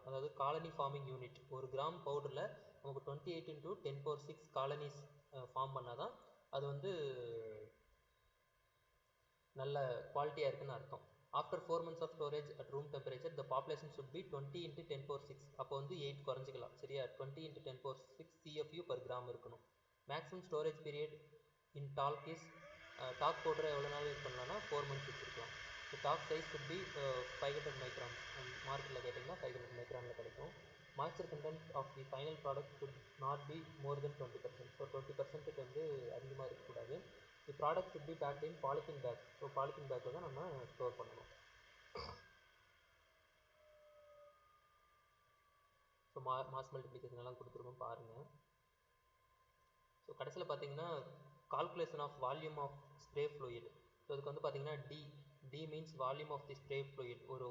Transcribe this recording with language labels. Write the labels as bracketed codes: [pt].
[ta] அதாவது colony farming unit. ஒரு gram பவுடரில் நமக்கு 28 into 10⁶ காலனிஸ் ஃபார்ம் பண்ணால் தான் அது வந்து நல்ல குவாலிட்டியாக இருக்குன்னு அர்த்தம். [en] After 4 months of storage at room temperature the population should be 20 into 10⁶. [ta] அப்போ வந்து 8 குறைஞ்சிக்கலாம், சரியா. [en] 20 into 10⁶ CFU per gram இருக்கணும். Maximum storage period in talc is, [ta] talk பவுடரை எவ்வளோ நாள் யூஸ் பண்ணலாம்னா 4 months வச்சுருக்கலாம். [en] So talc size should be 500 microns. [ta] மார்க்கெட்டில் கேட்டிங்கன்னா 500 micronல கிடைக்கும். [en] Moisture content of the final product should not be more than 20%. [ta] So 20% வந்து அதிகமாக இருக்கக்கூடாது. [en] The product should be packed in polythene bag. [ta] So polythene பேக்கில் தான் நம்ம ஸ்டோர் பண்ணணும். ஸோ மாஸ் மல்டிப்ளிகேஷன் எல்லாம் கொடுத்துருக்கோம், பாருங்கள். ஸோ கடைசியில் பார்த்தீங்கன்னா [en] Calculation of volume of spray fluid. So அதுக்கு வந்து பார்த்தீங்கன்னா D means volume of the spray fluid.